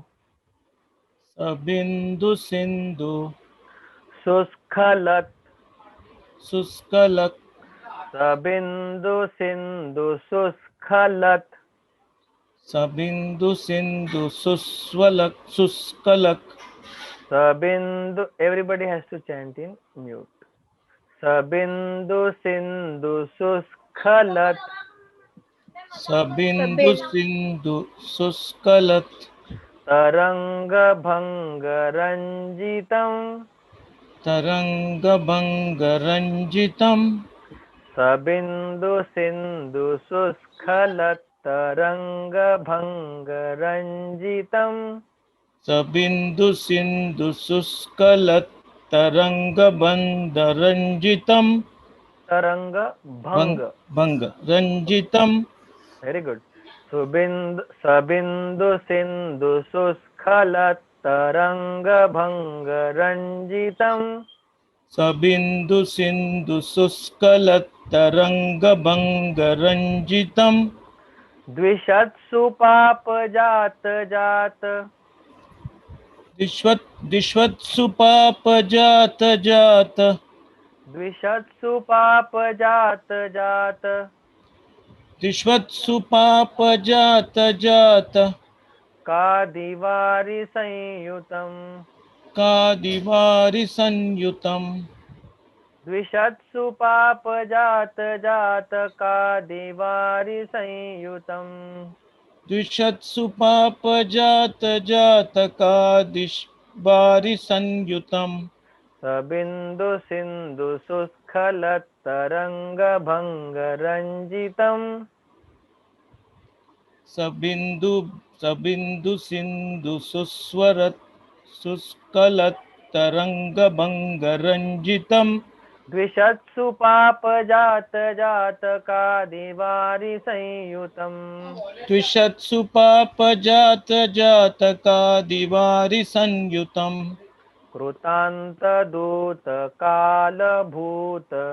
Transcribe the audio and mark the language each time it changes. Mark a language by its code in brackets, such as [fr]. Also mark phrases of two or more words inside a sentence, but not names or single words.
[sa] सबिन्दु सिन्धु. Suskalat. Suskalak. सबिन्दु सिन्धु सुस्खलत्. सबिन्दु सिन्धु सुस्वलत्. Suskalak. Sabindu. [en] Everybody has to chant in mute. [sa] सबिन्दु सिन्धु सुस्खलत्. सबिन्दु सिन्धु सुस्खलत्. तरङ्ग भङ्ग रञ्जितम्. तरङ्ग भङ्ग रञ्जितम्. सबिन्दु सिन्धु सुस्खलत्. तरङ्ग भङ्ग रञ्जितम्. सबिन्दु सिन्धु सुस्खलत्. तरङ्ग भङ्ग रञ्जितम्. तरङ्ग भङ्ग. भङ्ग रञ्जितम्. [en] Very good. [sa] सबिन्दु सिन्धु सुस्खलत्. तरङ्ग भङ्ग रञ्जितम्. सबिन्दु सिन्धु सुस्खलत्. तरङ्ग भङ्ग रञ्जितम्. द्विषत्सु पाप जात. द्विषत्सु पाप जात. द्विषत्सु पाप जात. द्विषत्सु पाप जात. कादिवारि संयुतम्. कादिवारि संयुतम्. द्विषत्सु पाप जात. कादिवारि संयुतम्. द्विषत्सु पाप जात. कादिवारि संयुतम्. सबिन्दु सिन्धु सुस्खलत्. तरङ्ग भङ्ग रञ्जितम्. सबिन्दु सिन्धु सुस्वरत् सुस्खलत् तरङ्ग भङ्ग रञ्जितम्. द्विषत्सु पापजात जातकादिवारि संयुतम् द्विषत्सु पापजात जातकादिवारि संयुतम् कृतान्तदूतकालभूत